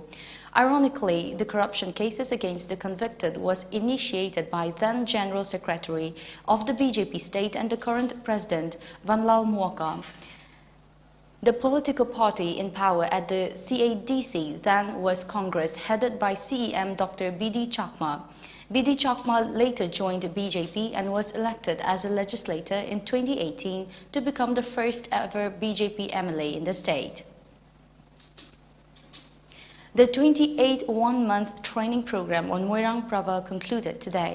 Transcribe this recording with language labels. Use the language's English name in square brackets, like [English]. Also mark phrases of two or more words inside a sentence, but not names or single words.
[English] Ironically, the corruption cases against the convicted was initiated by then General Secretary of the BJP state and the current President Vanlal Muaka. The political party in power at the CADC then was Congress, headed by CEM Dr. B.D. Chakma. B.D. Chakma later joined BJP and was elected as a legislator in 2018 to become the first ever BJP MLA in the state. The 28th one-month training program on Moirang Prava concluded today.